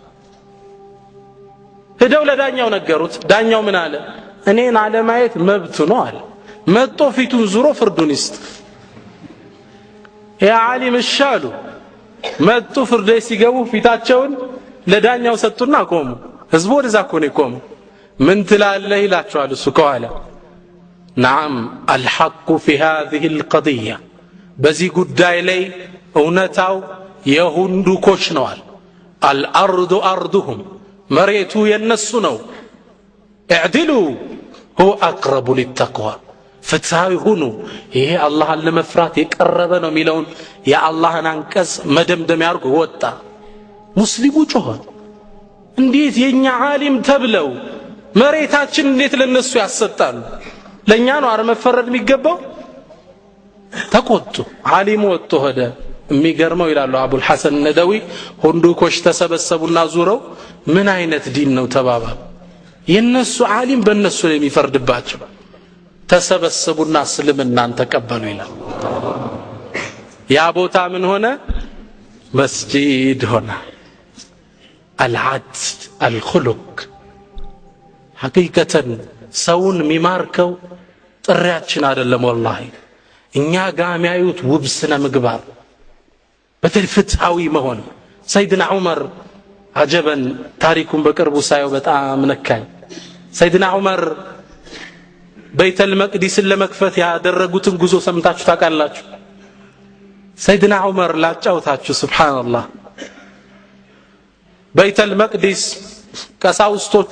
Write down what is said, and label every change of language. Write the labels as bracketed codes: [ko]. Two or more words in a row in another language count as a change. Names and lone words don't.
[am] ሄደው ለዳኛው ነገሩት ዳኛው ምን አለ እኔን አለማየት መብቱ ነው አለ መጥቶ ፊቱን ዙሮ ፍርዱን ይስጥ ያ ዓሊም እሻሉ መጥቶ ፍርድ ቤት ሲገቡ ፊታቸውን ለዳኛው ሰጡና ቆሙ ህዝቡ ወደዛ ኮኔ ቆሙ ምን ትላለህ ይላቸዋል እሱ ከኋላ [ar] نعم الحق في هذه القضية [am] በዚህ ጉዳይ ላይ እውነታው የሁንዱኮች ነው [ar] الارض ارضهم [am] መሬቱ የነሱ ነው [ar] اعدلوا هو اقرب للتقوى [am] ፍትሃዊ ሁኑ ይሄ አላህን ለመፍራት የቀረበ ነው የሚለውን የአላህን አንቀጽ መደምደም ያርጉ ወጣ ሙስሊሙ ጮኸ እንዴት የኛ ዓሊም ተብለው መሬታችን እንዴት ለነሱ ያሰጣሉ ለኛ ነው አረ መፈረድ የሚገባው ተቆጡ ዓሊሙ ወጥቶ ሄደ የሚገርመው ይላሉ አቡል ሐሰን ነደዊ ሁንዱኮች ተሰበሰቡና ዙረው ምን አይነት ዲን ነው ተባባሉ የነሱ ዓሊም በእነሱ ላይ የሚፈርድባቸው ተሰበሰቡና እስልምናን ተቀበሉ ይላል ያ ቦታ ምን ሆነ መስጂድ ሆነ [ar] العدل الخلق حقيقة [am] ሰውን ሚማርከው ጥሪያችን አይደለም والله እኛ ጋር የሚያዩት ውብ ስነ ምግባር በትፍትሃዊ መሆን ሰይድና ዑመር አጀበን ታሪኩን በቅርቡ ሳየው በጣም ነካኝ ሰይድና ዑመር በይተል መቅዲስን ለመክፈት ያደረጉትን ጉዞ ሰምታችሁ ታውቃላችሁ ሰይድና ዑመር ላጫውታችሁ ሱብሃንአላህ በይተል መቅዲስ ቀሳውስቶቹ